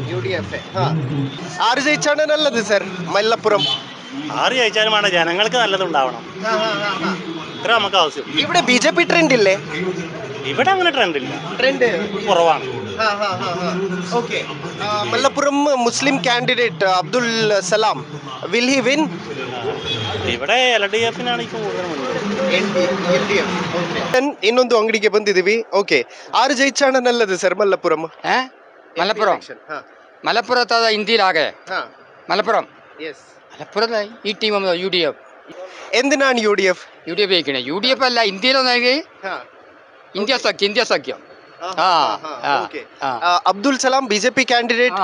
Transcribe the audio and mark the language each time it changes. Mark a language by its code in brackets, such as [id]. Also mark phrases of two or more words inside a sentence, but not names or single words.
[ml] UDF. ആര് ജയിച്ചാണ് നല്ലത് സർ മലപ്പുറം? ആര് ജയിച്ചാലും വേണം, ജനങ്ങൾക്ക് നല്ലതുണ്ടാവണം. ഇത്ര നമുക്ക് ആവശ്യം. ഇവിടെ BJP ട്രെൻഡ് ഇല്ലേ? ഇവിടെ അങ്ങനെ ട്രെൻഡ് ഇല്ല, ട്രെൻഡ് കുറവാണ്. [en] ഓക്കെ. മലപ്പുറം Muslim candidate ಅಬ್ದುಲ್ ಸಲಾಂ, will he win? [ml] ഇവിടെ LDF നാണ് ഇപ്പോൾ കൂടുതൽ [kn] ಇನ್ನೊಂದು ಅಂಗಡಿಗೆ ಬಂದಿದ್ದೀವಿ. [ml] ഓക്കെ, ആര് ജയിച്ചാണ് നല്ലത് സർ മലപ്പുറം? മലപ്പുറം മലപ്പുറത്ത് ഇന്ത്യയിലാകെ മലപ്പുറം മലപ്പുറത്ത് ET മുഹമ്മദ് UDF. എന്തിനാണ് UDF ജയിക്കണേ? UDF അല്ല, ഇന്ത്യയിലൊന്നെങ്കിൽ ഇന്ത്യ സഖ്യം. അബ്ദുൽ സലാം BJP ക്ಯಾಂಡಿಡೇಟ್.